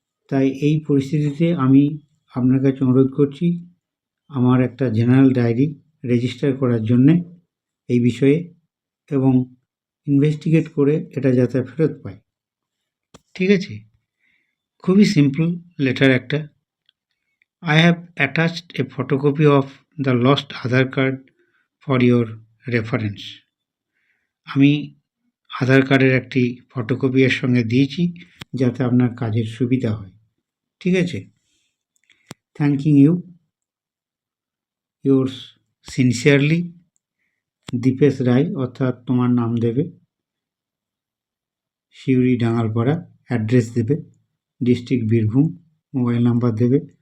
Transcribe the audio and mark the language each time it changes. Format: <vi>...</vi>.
<bn>তাই এই পরিস্থিতিতে আমি আপনার কাছে অনুরোধ করছি আমার একটা জেনারেল ডায়েরি রেজিস্টার করার জন্যে এই বিষয়ে, এবং ইনভেস্টিগেট করে এটা যাতে ফেরত পায়। ঠিক আছে, খুবই সিম্পল লেটার একটা।</bn> <en>I have attached a photocopy of the lost Aadhaar card for your reference.</en> <bn>আমি আধার কার্ডের একটি ফটোকপি এর সঙ্গে দিয়েছি যাতে আপনার কাজের সুবিধা হয়। ঠিক আছে,</bn> <en>thanking you, yours sincerely</en> <bn>Dipesh রায়, অর্থাৎ তোমার নাম দেবে, শিউরি ডাঙ্গালপাড়া, অ্যাড্রেস দেবে ডিস্ট্রিক্ট বীরভূম, মোবাইল নাম্বার দেবে।</bn>